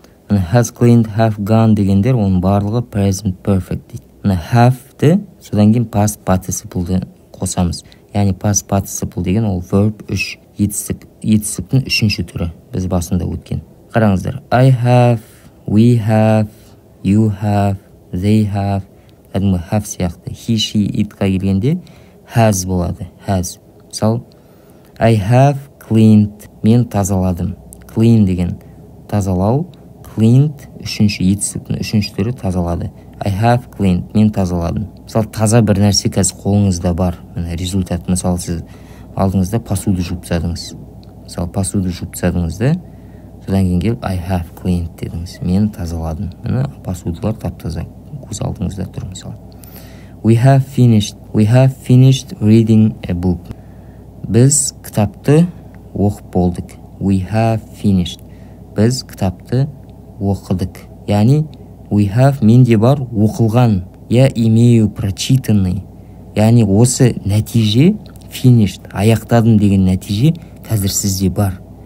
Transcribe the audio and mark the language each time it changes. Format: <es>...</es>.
<kk>Has, cleaned, have, gone дегендер оның барлығы present perfect дейді. Have-ті содан кейін past participle-ді қосамыз. Яғни past participle деген ол verb 3. Етістіктің үшінші түрі. Біз басында өткен. Қараңыздар.</kk> <en>I have, we have, you have, they have,</en> <kk>кәдімгі</kk> <en>have</en> <kk>сияқты. He, she, itқа келгенде has болады. Has. Мысалы,</kk> <en>I have cleaned.</en> <kk>Мен тазаладым. Clean деген тазалау. Cleaned үшінші, етістіктің үшінші түрі тазалады.</kk> <en>I have cleaned.</en> <kk>Мен тазаладым. Мысалы, таза бір нәрсе қазір қолыңызда бар. Результат. Мысалы, сіз алдыңызда посуды жуып тастадыңыз. Мысалы, посуды жуып тастадыңызда, содан кейін келіп</kk> <en>I have cleaned</en> <kk>дедіңіз. Мен тазаладым. Посудалар тап-таза көз алдыңызда тұр мысалы.</kk> <en>We have finished reading a book.</en> <kk>Біз кітапты оқып болдық.</kk> <en>We have finished.</en> <kk>Біз кітапты оқыдық. Яғни we have менде бар оқылған.</kk> <ru>Я имею прочитанный.</ru> <kk>Яғни осы нәтиже finished, аяқтадым деген нәтиже қазір сізде бар.</kk>